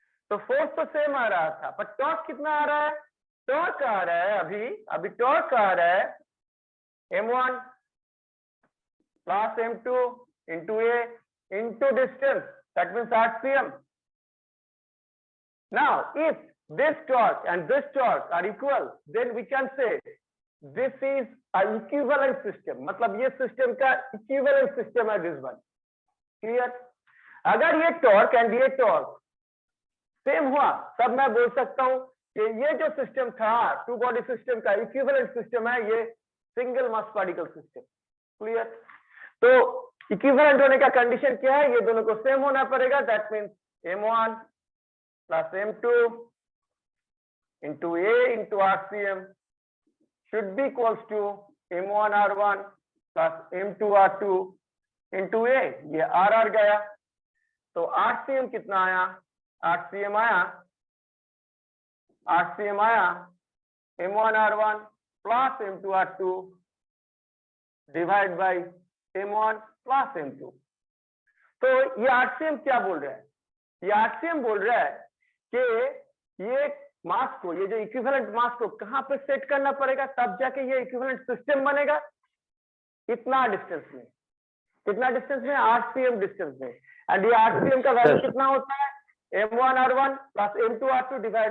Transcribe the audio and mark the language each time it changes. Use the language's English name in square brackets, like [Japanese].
[Hindi] तो फोर्स तो सेम आ रहा था, पर टॉर्क कितना आ रहा है, टॉर्क आ रहा है अभी टॉर्क आ रहा है m1 plus m2 into A into distance, [English] That means RCM। Now, if this torque and this torque are equal, then we can say this is an equivalent system। [Hindi] मतलब ये सिस्टम का equivalent system है [English] This one. [Hindi] Clear? अगर ये torque and ये torque same हुआ तब मैं बोल सकता हूं कि ये जो सिस्टम था टू बॉडी सिस्टम का इक्विवेलेंट सिस्टम है ये सिंगल मास पार्टिकल सिस्टम। क्लियर? तो इक्विवेलेंट होने का कंडीशन क्या है, ये दोनों को सेम होना पड़ेगा। [English] That means m1 plus m2 into a into RCM should be equals to m1 r1 plus m2 r2 into a। [Hindi] ये r गया, तो RCM कितना आया, RCM आया m1 r1 plus m2 r2 divide by m1 plus m2। तो ये RCM क्या बोल रहा है, ये RCM बोल रहा है कि ये मास को, ये जो इक्विवेलेंट मास को कहां पे सेट करना पड़ेगा तब जाके ये इक्विवेलेंट सिस्टम बनेगा। इतना डिस्टेंस में, कितना डिस्टेंस में, RCM डिस्टेंस में। एंड ये RCM का वैल्यू कितना होता है, m1 r1 plus m2 r2 divide